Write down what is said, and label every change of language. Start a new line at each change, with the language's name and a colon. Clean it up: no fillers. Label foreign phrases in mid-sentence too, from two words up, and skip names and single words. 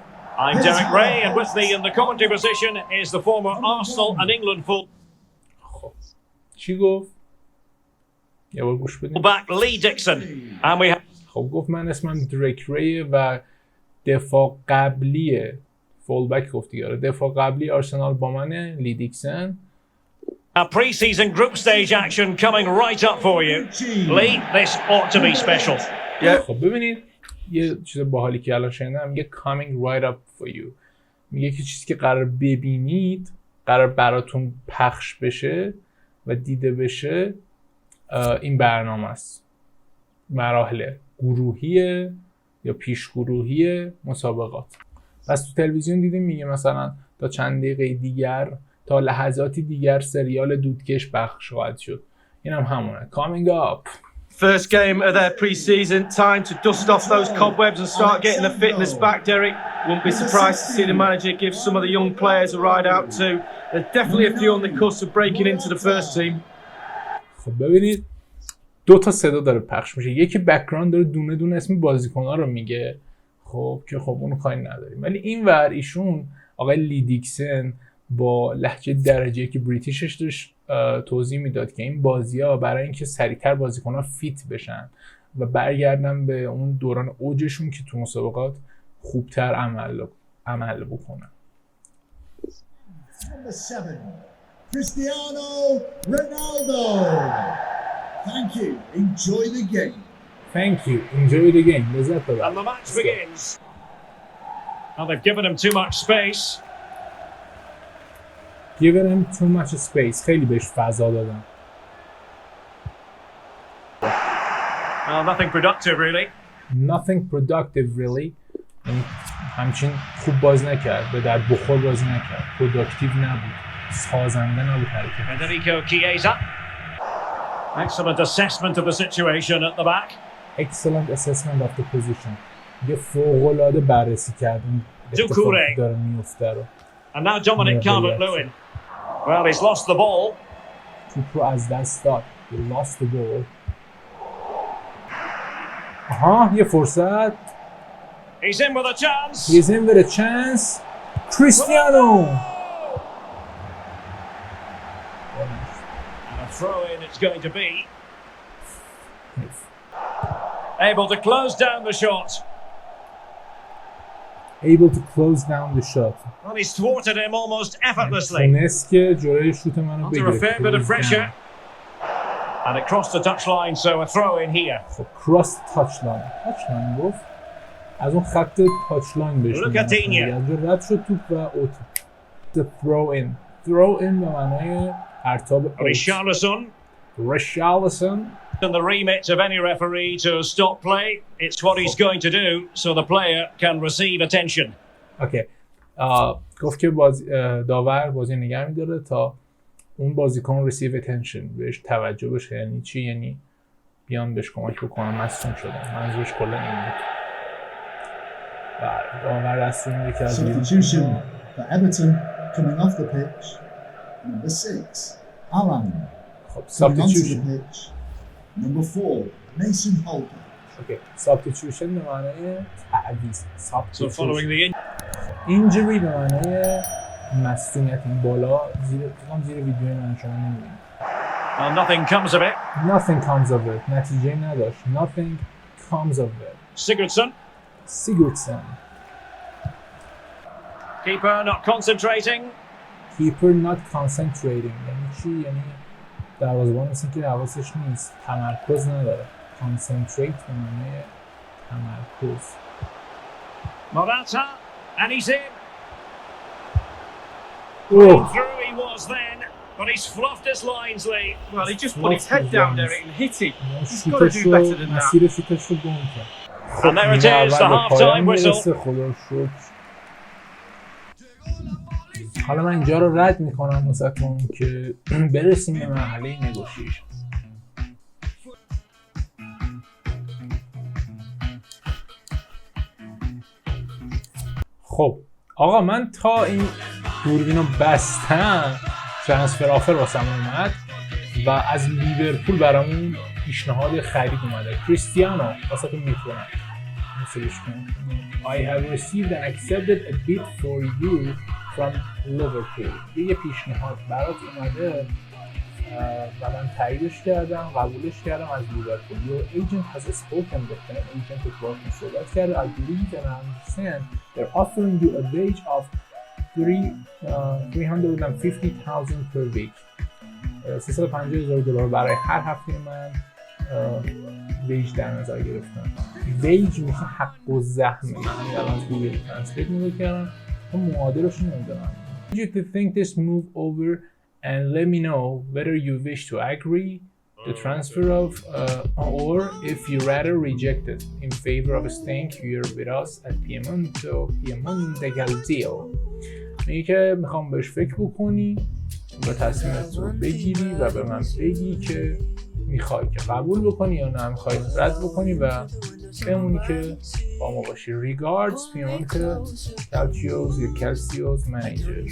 English: I'm Derek Ray and with me in the commentary position is the former Arsenal and England
Persian: خب چی گفت؟ یه بار گوش بدیم.
English: Back Lee Dixon and we
Persian: خب گفت من اسمم درک ری و دفاع قبلی فولبک گفت دیگه. دفاع قبلی آرسنال با منه لی دیکسن.
English: A pre-season group stage action coming right up for you. Lee, this ought to be special.
Persian: خب ببینید یه چیز باحالی که الان شنیدم میگه
English: coming right up for you.
Persian: میگه که چیزی که قرار ببینید قرار براتون پخش بشه و دیده بشه این برنامه است. مراحل گروهی یا پیش گروهی مسابقات. پس تو تلویزیون دیدیم میگه مثلا تا چند دقیقه دیگر تا لحظاتی دیگر سریال دودکش پخش خواهد شد. این هم همونه.
English: Coming up. First game of their pre-season, time to dust off those cobwebs and start getting the fitness back, Derek. Wouldn't be surprised to see the manager give some of the young players a ride out too. There's definitely a few on the cusp of breaking into the first team.
Persian: خب ببینید دو تا صدا داره پخش میشه. یکی بک‌گراند داره دونه دونه اسم بازیکن‌ها رو میگه. خب که خب اونو کاری نداریم. ولی اینور ایشون آقای لی دیکسن با لهجه درجه‌ای که بریتیشش داشت توضیح میداد که این بازی‌ها برای اینکه سریعتر بازیکن‌ها فیت بشن و برگردن به اون دوران اوجشون که تو مسابقات خوبتر عمل بکنن.
English: Number 7, Cristiano Ronaldo. Thank you. Enjoy the game. Thank you. Enjoy the game.
Persian: لذت ببر.
English: And the match begins. Well, they've given him too much space. Given him too much space.
Persian: خیلی بهش فضا دادن.
English: Well, nothing productive really. Nothing productive really.
Persian: همچین خوب باز نکرد. به در بخور بازی نکرد. پروداکتیو نبود. سازنده نبود حرکت.
English: Federico Chiesa. Excellent assessment of the situation at the back. excellent assessment of the position.
Persian: یه فوق‌العاده بررسی کرد اون اتفاقی داره میفته رو.
English: And now Dominic Calvert-Lewin. Well, he's lost the ball.
Persian: توپ رو از دست داد.
English: He lost the ball.
Persian: آها یه فرصت.
English: He's in with a chance. He's in with a chance. Cristiano. And a throw in it's going to be. Able to close down the shot. Able to close down the shot. Well, he's thwarted him almost effortlessly.
Persian: تونست که جلوی شوت منو
English: Under a fair bit of
Persian: بگیره.
English: pressure. And it crossed the touchline, so a throw in here. خب cross touchline. touchline گفت.
Persian: از اون خط تاچلاین بهش میگن. از اونجا رد شد توپ و اوت.
English: The throw in. Throw in
Persian: به معنای پرتاب اوت.
English: Richarlison. And the remit of any referee to stop play. It's what he's going to do, so the player can receive attention.
Persian: اوکی. گفت که داور بازی نگه می‌داره تا اون بازیکن
English: receive attention
Persian: بهش توجه بشه. یعنی چی؟ یعنی بیان بهش کمک بکنن مصدوم شدن. منظورش کلا این بود. داور دستور میده که از
English: Substitution for Everton coming off the pitch. Number 6, Allame.
Persian: خب
English: Coming onto the substitution. pitch. Number 4, Mason Holder.
Persian: اوکی. substitution به معنای تعویض.
English: So following the
Persian: injury به معنای مصدومیت. این بالا زیر ویدیو من شما نمی‌بینید.
English: Well, nothing comes of it. Nothing comes of it.
Persian: نتیجه نداشت.
English: Nothing comes of it. Sigurdsson. Keeper not concentrating. Keeper not concentrating.
Persian: یعنی چی؟ یعنی دروازه‌بان مثل که حواسش نیست. تمرکز نداره. Concentrate به معنی تمرکز.
English: Morata. And he's in. Oh. Through he was then, but he's fluffed his lines, Lee. Well, he just put his head down there and hit it. He's got to do better than that. مسیر شوتش رو گم کرد. And there it is, the half-time whistle.
Persian: خدا شکر. حالا من اینجا رو رد میکنم واسهتون که برسیم به مرحله نگوشیشن. خب آقا من تا این دوربینو بستم ترانسفر آفر واسم اومد و از لیورپول برامون پیشنهاد خرید اومده. کریستیانو واسهتون میخونم.
English: I have received and accepted a bid for you from Liverpool.
Persian: یه پیشنهاد برات اومده و من تاییدش کردم، قبولش کردم از لیورپول.
English: Your agent has spoken with them.
Persian: Agent باهاتون صحبت کرده.
English: I believe and I understand they're offering you a wage of $350,000 per week.
Persian: $350,000 برای هر هفته من ویج در نظر گرفتن. ویج میشه حق و زحمه. یعنی الان گوگل ترنسلیت نگاه کردم اون معادلش نمیدونم.
English: You to think this move over and let me know whether you wish to agree the transfer of or if you rather reject it in favor of staying here with us at Pmates deal.
Persian: میگه که میخوام بهش فکر بکنی و تصمیمت رو بگیری و به من بگی که میخوای که قبول بکنی یا نه میخوای رد بکنی و بمونی که با ما باشی.
English: Regards Pmates Calcios Manager.